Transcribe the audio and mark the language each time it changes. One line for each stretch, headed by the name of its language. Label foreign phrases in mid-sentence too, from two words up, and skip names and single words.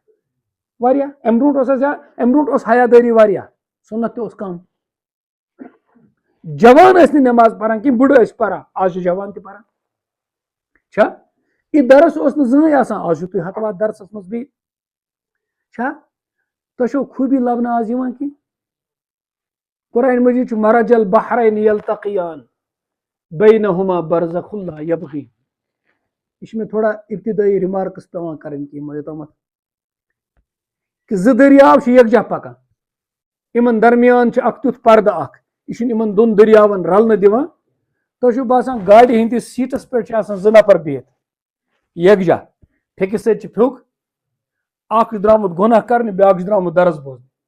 Kashmiri: واریاہ، امہِ برونٛٹھ اوس زیادٕ، امہِ برونٛٹھ اوس حیادٲری واریاہ، سُنت تہِ اوس کم، جوان ٲسۍ نہٕ نٮ۪ماز پران کینٛہہ، بُڈٕ ٲسۍ پران، آز چھِ جوان تہِ پران چھا؟ یہِ درس اوس نہٕ زٕہٕنۍ آسان، آز چھُو تُہۍ ہتہٕ وادٕ درسس منٛز بِہِتھ چھا؟ تۄہہِ چھو خوٗبی لبنہٕ آز یِوان کینٛہہ؟ قرآن مجیٖد چھُ
Arabic: مرج البحرین یلتقیان بینہما برزخ لا یبغی،
Kashmiri: یہ چھِ مےٚ تھوڑا ابتدٲئی ریمارکس پیوان کرٕنۍ کینٛہہ یوتامتھ کہ زٕ دٔریاو چھِ یکجاہ پکان، یمن درمیان چھُ اکھ تیُتھ پردٕ اکھ، یہ چھُنہٕ یمن دۄن دٔریاون رلنہٕ دِوان، تۄہہِ چھُو باسان گاڑِ ہٕنٛدِس سیٖٹس پٮ۪ٹھ چھِ آسان 2 نفر بِہِتھ یکجاہ، پھیکہِ سۭتۍ چھِ پھیُک، اکھ چھُ درامُت گۄناہ کرنہِ، بیاکھ چھُ درامُت درس بوزنہِ،